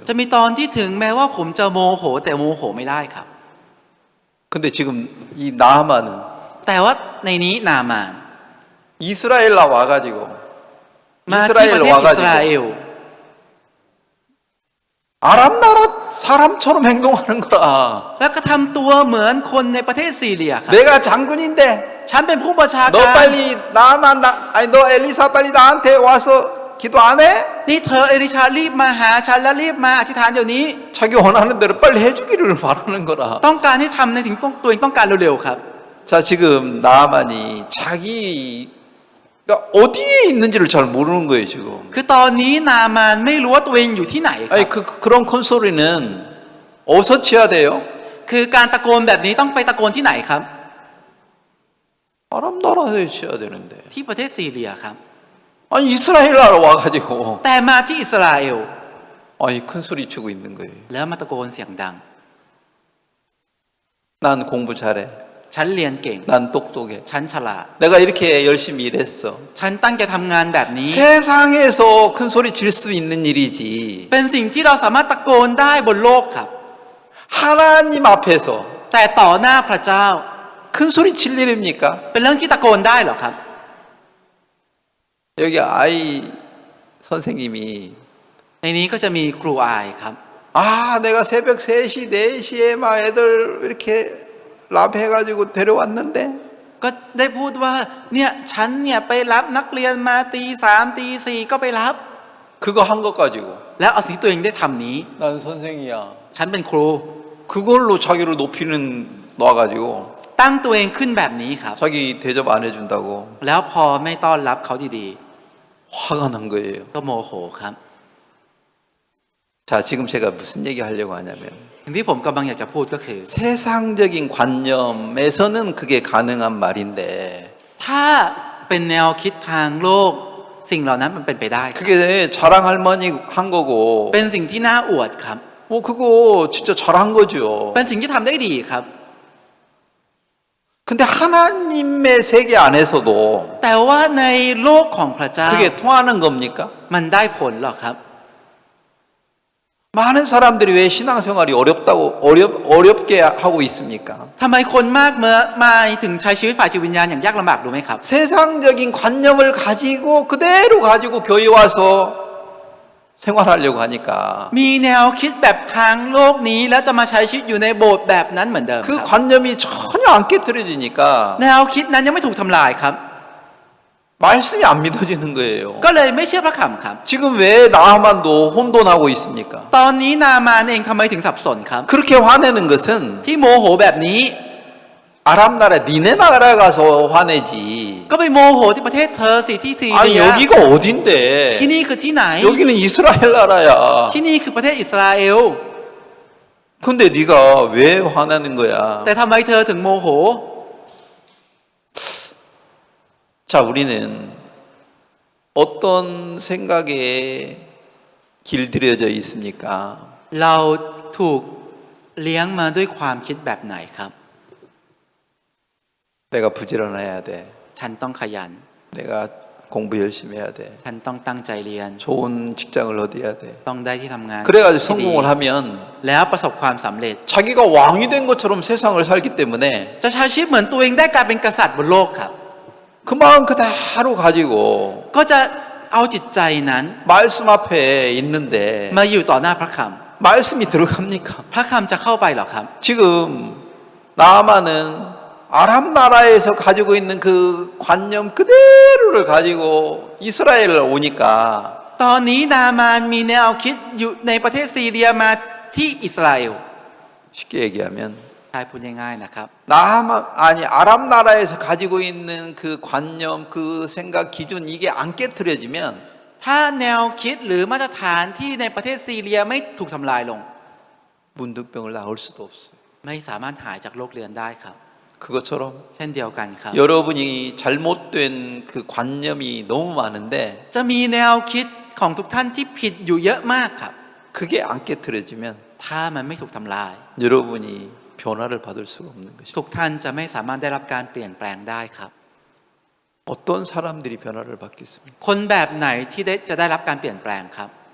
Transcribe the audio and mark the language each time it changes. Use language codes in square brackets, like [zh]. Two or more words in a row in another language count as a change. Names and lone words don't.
[th] จะมีตอนที่ถึงแม้ว่าผมจะโมโหแต่โมโหไม่ได้ครับ [ko] 근데 지금 이 나아만은 [th] แต่ว่าในนี้นามาน [ko] 이스라엘라 와가지고 [th] มาที่ประเทศอิสราเอล [ko] 아람 나라 사람처럼 행동하는 거라. [th] แล้วก็ทำตัวเหมือนคนในประเทศซีเรียครับ [ko] 내가 장군인데 [th] ฉันเป็นผู้บัญชา [ko] 너 [th] การ [ko] 빨리 아니 너 엘리사 빨리 나한테 와서 기도 안 해? [th] นี่เธอเอลิชารีบมาหาฉันแล้วรีบมาอธิษฐานเดี๋ยวนี้ [ko] 자기 원하는 대로 빨리 해주기를 바라는 거라. [th] ต้องการให้ทำในสิ่งที่ตัวเองต้องการเร็วๆครับ [ko] 자 지금 나아만이 자기가 어디에 있는지를 잘 모르는 거예요 지금. [th] คือตอนนี้นามานไม่รู้ว่าตัวเองอยู่ที่ไหนครั [ko] 아니 [th] บ [ko] 그런 콘소리는 어디서 치야 돼요? [th] คือการตะโกนแบบนี้ต้องไปตะโกนที่ไหนครับ [ko] 아람 나라에 치야 되는데. [th] ที่ประเทศซีเรียครับ [ko] 아니 이스라엘 나라 와가지고 [th] แต่มาที่อิสราเอล [ko] 아니 큰 소리 치고 있는 거예요. [th] แล้วมาตะโกนเสียงดัง [ko] 난 공부 잘해. [th] ฉันเรียนเก่ง [ko] 난 똑똑해. [th] ฉันฉลาด [ko] 내가 이렇게 열심히 일했어. [th] ฉันตั้งใจทำงานแบบนี้ [ko] 세상에서 큰 소리 칠 수 있는 일이지. [th] เป็นสิ่งที่เราสามารถตะโกนได้บนโลกครับ [ko] 하나님 앞에서 [th] แต่ต่อหน้าพระเจ้า [ko] 큰 소리 칠 일입니까? [th] เป็นเรื่องที่ตะโกนได้เหรอครับ [ko] 여기 아이 선생님이 [th] ในนี้ก็จะมีครูอายครับ [ko] 아 내가 새벽 3시 4시에 막 애들 이렇게 랍 해가지고 데려왔는데 [th] ก็ได้พูดว่าเนี่ยฉันเนี่ยไปรับนักเรียนมาตี 3ตี 4ก็ไปรับ [ko] 그거 한 것 가지고 [th] แล้วเอาสิ่งที่ตัวเองได้ทำนี้ [ko] 난 선생이야. [th] ฉันเป็นครู [ko] 그걸로 자기를 높이는 놔가지고 [th] ตั้งตัวเองขึ้นแบบนี้ครับ [ko] 자기 대접 안 해준다고 [th] แล้วพอไม่ต้อนรับเขาดี [ko] 화가 난 거예요. [th] ๆก็โมโหครับ [ko] 자 지금 제가 무슨 얘기 하려고 하냐면 [th] สิ่งที่ผมกำลังอยากจะพูดก็คือ [ko] 세상적인 관념에서는 그게 가능한 말인데 [th] ถ้าเป็นแนวคิดทางโลกสิ่งเหล่านั้นมันเป็นไปได้ครับ [ko] 그게 자랑할 만이 한 거고 [th] เป็นสิ่งที่น่าอวดครับ [ko] 뭐 그거 진짜 잘한 거죠. [th] เป็นสิ่งที่ทำได้ดีครับ [ko] 근데 하나님의 세계 안에서도 [th] แต่ว่าในโลกของพระเจ้า [ko] 그게 통하는 겁니까? [th] มันได้ผลหรอครับ [ko] 많은 사람들이 왜 신앙생활이 어렵게 하고 있습니까? [th] ทำไมคนมากมายถึงใช้ชีวิตฝ่ายจิตวิญญาณอย่างยากลำบากรู้ไหมครับ [ko] 세상적인 관념을 가지고 그대로 가지고 교회 와서 생활하려고 하니까 [th] มีแนวคิดแบบทางโลกนี้แล้วจะมาใช้ชีวิตอยู่ในโบสถ์แบบนั้นเหมือนเดิมค [ko] 그 [th] รับ [ko] 관념이 전혀 안 깨트려지니까 [th] แนวคิดนั้นยังไม่ถูกทำลายครับ [ko] 말씀이 안 믿어지는 거예요. [th] ก็เลยไม่เชื่อพระคำครับ [ko] 지금 왜 나하만도 혼돈하고 있습니까? [th] ตอนนี้นามานเองทำไมถึงสับสนครับ [ko] 그렇게 화내는 것은 [th] ที่โมโหแบบนี้ [ko] 아람 나라 니네 나라 가서 화내지. [th] ก็ไปโมโหที่ประเทศเธอสิที่ซี [ko] 아니 [th] เรีย [ko] 여기가 어딘데? [th] ที่นี่คือที่ไหน [ko] 여기는 이스라엘 나라야. [th] ที่นี่คือประเทศอิสราเอล [ko] 근데 네가 왜 화나는 거야? [th] แต่ทำไมเธอถึงโมโห [ko] 자, 우리는 어떤 생각에 길들여져 있습니까? [th] เราถูกเลี้ยงมาด้วยความคิดแบบไหนครับ [ko] 내가 부지런해야 돼. [th] ฉันต้องขยัน [ko] 내가 공부 열심히 해야 돼. [th] ฉันต้องตั้งใจเรียน [ko] 좋은 직장을 얻어야 돼. [th] ต้องได้ที่ทำงาน [ko] 그래가지고 [th] ที่ดี [ko] 성공을 하면 [th] แล้วประสบความสำเร็จ [ko] 자기가 왕이 된 것처럼 세상을 살기 때문에 [th] จะใช้ชีวิตเหมือนตัวเองได้กลายเป็นกษัตริย์บนโลกครับ [ko] 그 마음 그대로 가지고 [th] ก็จะเอาจิตใจนั้น [ko] 말씀 앞에 있는데 [th] มาอยู่ต่อหน้าพระค [ko] 말씀이 들어갑니까? [th] ำพระคำจะเข้าไปหรอครับ [ko] 지금 나아만은 아람 나라에서 가지고 있는 그 관념 그대로를 가지고 이스라엘을 오니까 [th] ตอนนี้นามานมีแนวคิดอยู่ในประเทศซีเรียมาที่อิสราเอล [ko] 쉽게 얘기하면 [th] ใช่พูดง่ายๆนะครับ [ko] 나아만 아니 아람 나라에서 가지고 있는 그 관념 그 생각 기준 이게 안 깨트려지면 [th] ถ้าแนวคิดหรือมาตรฐานที่ในประเทศซีเรียไม่ถูกทำลายลง [ko] 문득병을 나을 수도 없어요. [th] ไม่สามารถหายจากโรคเรื้อนได้ครับ [ko] 그것처럼 [th] เช่นเดียวกันครับ [ko] 여러분이 잘못된 그 관념이 너무 많은데 [th] จะมีแนวคิดของทุกท่านที่ผิดอยู่เยอะมากครับ [ko] 그게 안 깨트려지면 [th] ถ้ามันไม่ถูกทำลาย [ko] 여러분이 변화를 받을 수가 없는 것입니다. [th] ทุกท่านจะไม่สามารถได้รับการเปลี่ยนแปลงได้ครับ [ko] 어떤 사람들이 변화를 받겠습니까? [th] คนแบบไหนที่จะได้รับการเปลี่ยนแปลงครับ